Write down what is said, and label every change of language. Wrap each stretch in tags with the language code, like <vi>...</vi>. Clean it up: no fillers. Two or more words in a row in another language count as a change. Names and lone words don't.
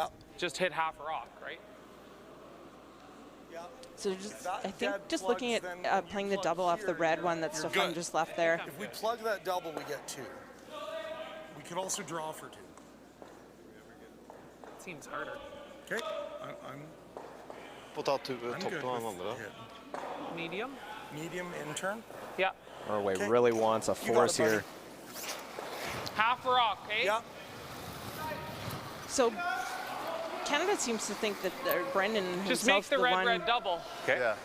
<en>just hit half a rock, right? So just, That I think dead just looking plugs, at then when you playing the plug double off here, the red you're- one that you're Stefan good. just left there. If we plug that double, we get 2. We could also draw for 2. Seems harder. Okay. I'm</en> <no>Få ta</no> <en>good</en> <no>toppen av den</no> <en>with</en> <no>andre.</no> <en>hit. Medium? Medium intern. Yeah. Norway Okay. really wants a You got it, force buddy. here. Half a rock, eh? Yeah. So Canada seems to think that Brendan Just make himself, the red, one, red double. Okay. Yeah,</en>